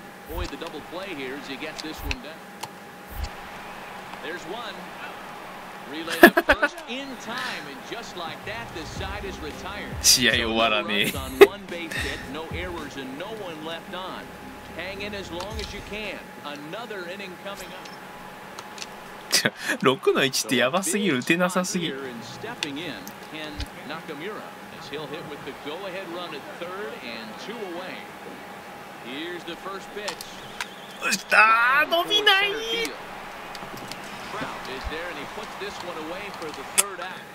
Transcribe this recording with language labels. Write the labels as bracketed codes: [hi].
[en] Boy, the double play here as he gets this one down. There's one. Relay to first in time, and just like that, the side is retired. [ja] 試合終わらねえ。 [en] On one base hit, no errors, and no one left on. Hang in as long as you can. Another inning coming up. [ja] 6の1ってやばすぎる、打てなさすぎ。 [en] Stepping in, Ken Nakamura, as he'll hit with the go-ahead run at third and 2 away. Here's the first pitch. [ja] あー、伸びない。 [en] Trout is there and he puts this one away for the third out.